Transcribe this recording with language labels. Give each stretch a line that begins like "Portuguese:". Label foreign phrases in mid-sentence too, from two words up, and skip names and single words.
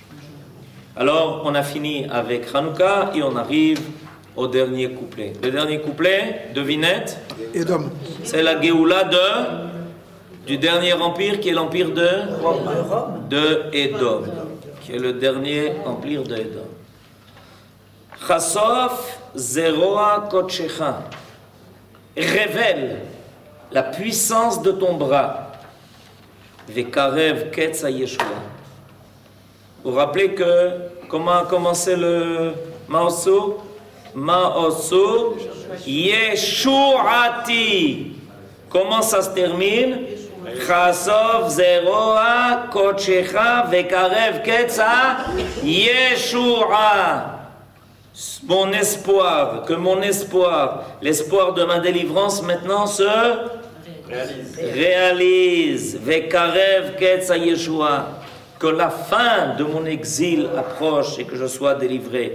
French: Alors, on a fini avec Hanouka et on arrive au dernier couplet. Le dernier couplet, devinette, Edom. c'est la Géoula du dernier empire qui est l'empire de Edom, qui est le dernier empire de Edom.
Hebrew: חשוף זרוע קדשך.
French: Révèle la puissance de ton bras.
Hebrew: וקרב קץ הישועה.
French: Vous vous rappelez que comment a commencé le Maosu?
Hebrew: מעוזי ישועתי.
French: Comment ça se termine?
Hebrew: חשוף זרוע קדשך וקרב קץ ישועה.
French: Mon espoir, que mon espoir, l'espoir de ma délivrance maintenant se réalise.
Hebrew: וקרב קץ ישועה.
French: Que la fin de mon exil approche et que je sois délivré.